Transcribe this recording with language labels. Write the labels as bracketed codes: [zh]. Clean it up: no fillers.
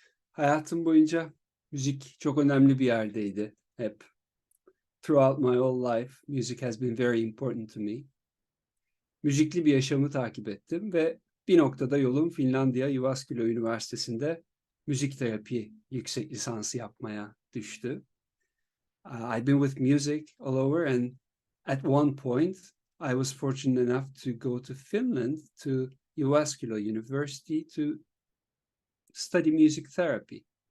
[tr] Hayatım boyunca müzik çok önemli bir yerdeydi. Hep. [en] Throughout my whole life, music has been very important to me. [tr] Müzikli bir yaşamı takip ettim ve bir noktada yolum Finlandiya Jyväskylä Üniversitesi'nde müzik terapi yüksek lisansı yapmaya düştü. [en] I've been with music all over, and at one point I was fortunate enough to go to Finland, to Jyväskylä University, to study music therapy.